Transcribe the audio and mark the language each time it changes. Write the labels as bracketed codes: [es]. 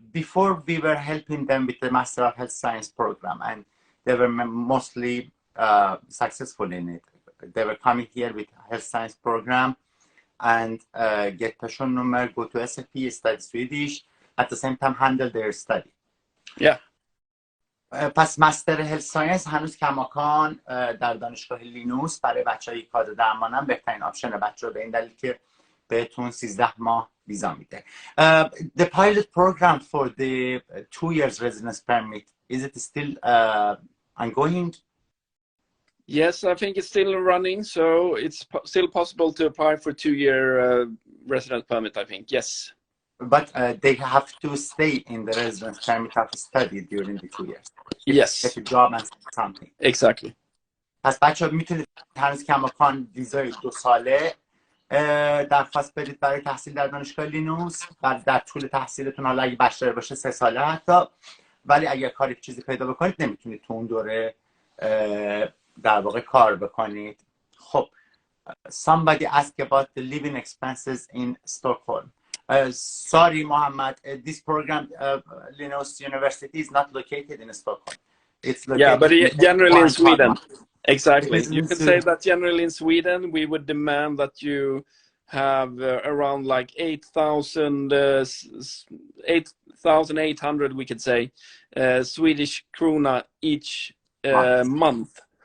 [en] Before we were helping them with the Master of Health Science program, and they were mostly successful in it. They were coming here with health science program and get passion number, go to SFP, study Swedish, at the same time handle their study. Yeah. [fa] پس مستر هلت ساینس هنوز کماکان در دانشگاه لینئوس برای بچه‌های کادر درمانم بهترین آپشن بچه‌ها، به این دلیل که بهتون 13 ماه ویزا میده. [en] The pilot program for the 2 years residence permit, is it still ongoing? Yes, I think it's still running, so it's still possible to apply for 2-year residence permit, I think, yes. But they have to stay in the residence permit of study during the 2 years. Yes. Get a job and something. Exactly. [fa] پس بچه ها میتونید هنوز کماکان ویزای 2 ساله درخواست بدید برای تحصیل در دانشگاه لینئوس. بعد در طول تحصیلتون، حالا اگه بیشتر باشه 3 ساله حتی، ولی اگر کاری چیزی پیدا بکنید نمیتونید تو اون دوره در واقع کار بکنید. [en] خب somebody asked about the living expenses in Stockholm. Sorry, Mohammed, this program, Linus University, is not located in Stockholm. It's located but generally in Sweden. Exactly. You can say that generally in Sweden, we would demand that you have around like 8,800, we could say, Swedish krona each month.